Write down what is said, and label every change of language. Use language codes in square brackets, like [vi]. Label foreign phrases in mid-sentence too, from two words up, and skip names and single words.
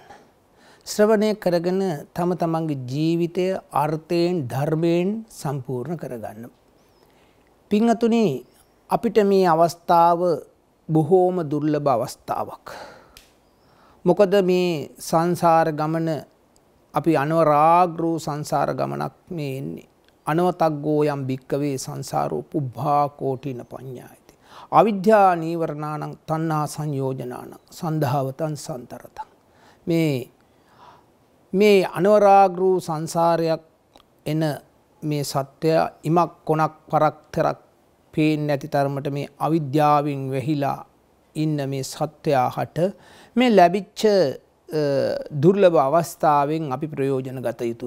[si] ශ්‍රවණය කරගෙන තම තමන්ගේ ජීවිතය අර්ථයෙන් ධර්මයෙන් සම්පූර්ණ කරගන්න. පින්වතුනි, අපිට මේ අවස්ථාව බොහෝම දුර්ලභ අවස්ථාවක්. මොකද මේ සංසාර ගමන අපි අනවරාග්‍ර සංසාර ගමනක් මේ එන්නේ. [pi] අනවතග්ගෝ යම් භික්කවේ සංසාරෝ පුබ්බා කෝටින පඤ්ඤායති. අවිද්‍යා නීවරණානං තණ්හා සංයෝජනානං සන්ධාවතං සන්තරතං. [si] මේ අනවරාග්‍ර සංසාරයක් එන මේ සත්‍ය ඉමක් කොනක් පරක් තරක් පේන්නේ නැති තරමට මේ අවිද්‍යාවෙන් වැහිලා ඉන්න මේ සත්‍යයට මේ ලැබිච්ච දුර්ලභ අවස්ථාවෙන් අපි ප්‍රයෝජන ගත යුතුයි.